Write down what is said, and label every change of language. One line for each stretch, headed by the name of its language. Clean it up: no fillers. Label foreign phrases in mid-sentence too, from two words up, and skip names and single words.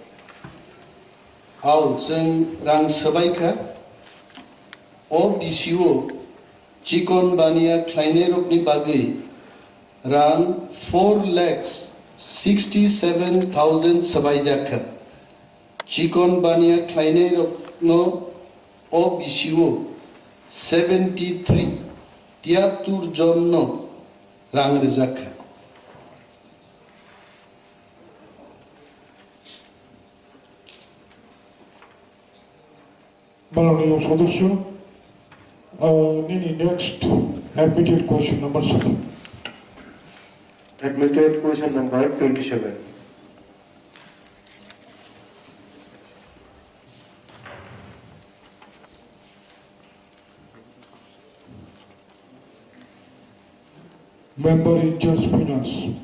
Kok Borok: Au Zeng Rang Sabaika O BCO Chikon Bania Kleine Rukni Bagi Rang 4,67,000 Sabaijaka Chikon Bania Kleine Rukno O BCO 73 Tiatur Jonno Rang Rizaka
Bangla: মাননীয় সদস্য,
English: next admitted question number 7। Admitted question number 27. Member in charge finance.